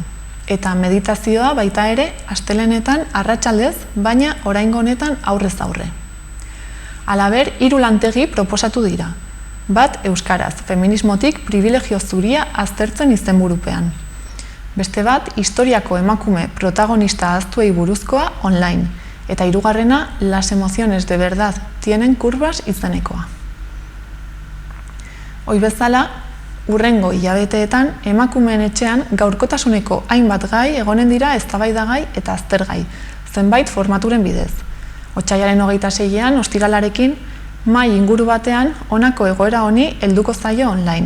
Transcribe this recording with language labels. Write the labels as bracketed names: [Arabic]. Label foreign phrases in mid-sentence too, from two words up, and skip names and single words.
[Basque] Eta meditazioa baita ere astelenetan arratsaldez, baina oraingo honetan aurrez aurre. Halaber, 3 lantegi proposatu dira. Bat euskaraz, feminismotik privilegio zuria aztertzen izenburupean. Beste bat, historiako emakume protagonista ahaztuei buruzkoa online. Eta hirugarrena, las emociones de verdad tienen curvas izenekoa. Hoi bezala, hurrengo hilabeteetan emakumeen etxean gaurkotasuneko hainbat gai egonen dira eztabaidagai eta aztergai, zenbait formaturen bidez. Otsailaren 26ean ostiralarekin mahai inguru batean honako egoera honi helduko zaio online.